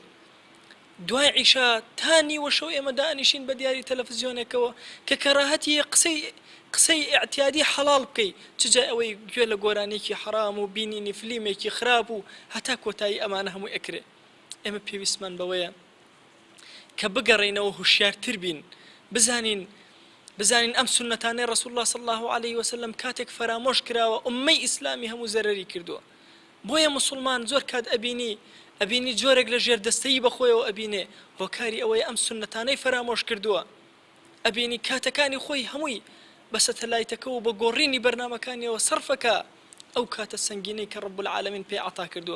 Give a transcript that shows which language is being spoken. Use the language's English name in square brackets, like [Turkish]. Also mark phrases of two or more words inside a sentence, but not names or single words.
[Central Kurdish] دوای عیشا تا نیوە شەو ئێمە دانیشین بە دیاری تەلەڤیزیۆنێکەوە کە کەراهەتی قسەی ئیعتیادی حەڵاڵ بکەی، چجا ئەوەی گوێ لە گۆرانێکی حرام و بینینی فلیمێکی خراپ و هەتا کۆتایی ئەمانە هەموو ئەکرێ. ئێمە پێویستمان بەوەیە کە بگەڕێنەوە هوشیارتر بین، بزانین ئەم سنەتانەی ڕەسوول الله [Arabic] صلی الله عليه وسلم [Central Kurdish] کاتێک فەرامۆش کراوە ئوممەی ئیسلامی هەموو زەرەری کردووە. بۆیە موسڵمان زۆر کات ئەبینی جۆرێک لە ژێردەستەیی بەخۆیەوە ئەبینێ هۆکاری ئەوەی ئەم سنەتانەی فەرامۆش کردووە، ئەبینی کاتەکانی خۆی هەمووی بە سەتەلایتەکە و بە گۆڕینی بەرنامەکانیەوە سەرفەکە ئەو کاتە سەنگینەی کە [Arabic] ڕەب العالەمین [Central Kurdish] پێی عەتا کردووە.